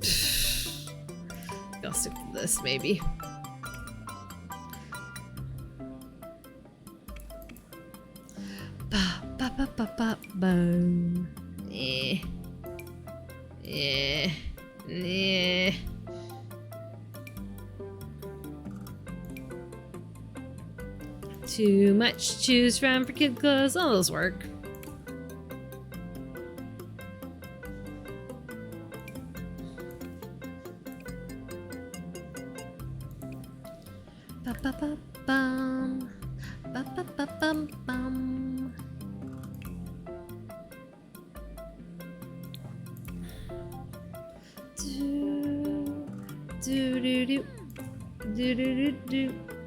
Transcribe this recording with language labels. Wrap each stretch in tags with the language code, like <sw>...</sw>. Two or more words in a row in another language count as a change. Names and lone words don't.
<en>I'll stick to this maybe. Boom. Too much to choose from for kid clothes. All those work. Ba-ba-ba-bum. Ba-ba-ba-bum-bum. Do-do-do. Do-do-do-do.</en>